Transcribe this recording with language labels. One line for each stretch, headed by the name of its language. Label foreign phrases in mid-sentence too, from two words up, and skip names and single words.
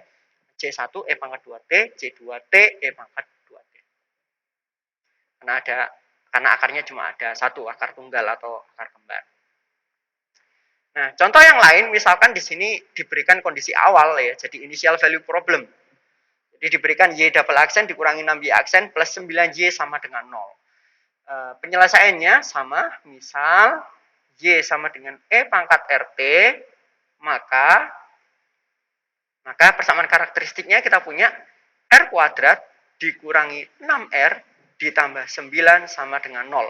Indonesian: C1 E pangkat 2T, C2T E pangkat 2T. Karena akarnya cuma ada satu, akar tunggal atau akar kembar. Nah, contoh yang lain, misalkan di sini diberikan kondisi awal ya, jadi
English: initial value problem.
Indonesian: Jadi diberikan Y
English: double accent
Indonesian: dikurangi 6Y accent plus 9Y sama dengan 0. Penyelesaiannya sama, misal Y sama dengan E pangkat RT, maka persamaan karakteristiknya kita punya R kuadrat dikurangi 6R ditambah 9 sama dengan 0.